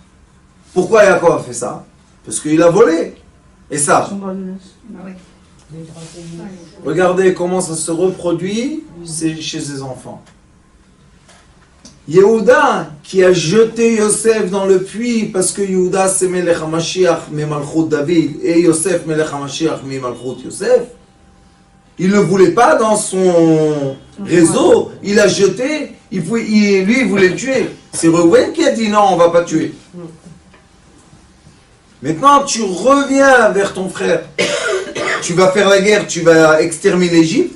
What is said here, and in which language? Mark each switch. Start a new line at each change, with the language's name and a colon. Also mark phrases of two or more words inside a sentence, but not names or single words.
French: Pourquoi Yaakov a fait ça? Parce qu'il a volé. Et ça, regardez comment ça se reproduit, c'est chez ses enfants. Yehuda qui a jeté Yosef dans le puits parce que Yehuda c'est
Hebrew: מלך המשיח מי מלכות דוד
French: et Yosef
Hebrew: מלך המשיח מי מלכות יוסף.
French: Il ne voulait pas dans son réseau, il a jeté, lui il voulait le tuer. C'est Reuven qui a dit non, on ne va pas tuer. Maintenant tu reviens vers ton frère, tu vas faire la guerre, tu vas exterminer l'Égypte.